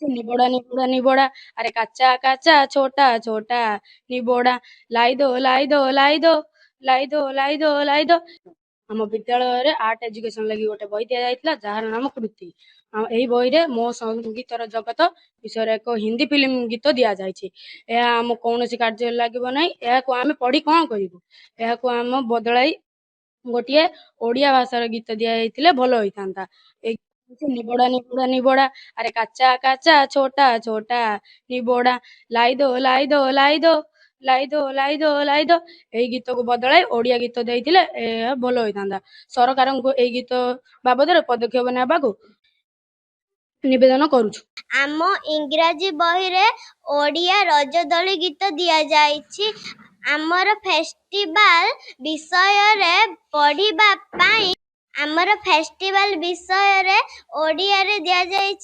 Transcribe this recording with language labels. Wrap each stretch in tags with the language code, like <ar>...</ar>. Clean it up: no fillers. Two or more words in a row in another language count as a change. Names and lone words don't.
<hi>निबोड़ा निबोड़ा निबोड़ा अरे कच्चा कच्चा छोटा छोटा निबोड़ा लाई दो लाई दो लाई दो लाई दो लाई दो।</hi> <or>ଆମ ବିଦ୍ୟାଳୟରେ ଆର୍ଟ ଏଜୁକେସନ ଲାଗି ଗୋଟେ ବହି ଦିଆଯାଇଥିଲା ଯାହାର ନାମ କୃତି। ଏହି ବହିରେ ମୋ ସଙ୍ଗୀତର ଜଗତ ବିଷୟରେ ଏକ ହିନ୍ଦୀ ଫିଲ୍ମ ଗୀତ ଦିଆଯାଇଛି। ଏହା ଆମ କୌଣସି କାର୍ଯ୍ୟରେ ଲାଗିବ ନାହିଁ। ଏହାକୁ ଆମେ ପଢି କଣ କରିବୁ? ଏହାକୁ ଆମ ବଦଳାଇ ଗୋଟିଏ ଓଡିଆ ଭାଷାର ଗୀତ ଦିଆଯାଇଥିଲେ ଭଲ ହୋଇଥାନ୍ତା।</or> <hi>ଏଇ निबोड़ा निबोड़ा निबोड़ा अरे कच्चा कच्चा छोटा छोटा निबोड़ा लाई दो लाई दो लाई दो लाई दो लाई दो।</hi> <or>ଏଇ ଗୀତକୁ ବଦଳାଇ ଓଡିଆ ଗୀତ ଦେଇଥିଲେ ଏହା ଭଲ ହୋଇଥାନ୍ତା। ସରକାରଙ୍କୁ ଏଇ ଗୀତ ବାବଦରେ ପଦକ୍ଷେପ ନେବାକୁ ନିବେଦନ କରୁଛୁ। ଆମ ଇଂରାଜୀ ବହିରେ ଓଡ଼ିଆ ରଜଦୋଳି ଗୀତ ଦିଆଯାଇଛି। ଆମର ଫେଷ୍ଟିଭାଲ ବିଷୟରେ ପଢ଼ିବା ପାଇଁ ଓଡ଼ିଆରେ ଦିଆଯାଇଛି।</or>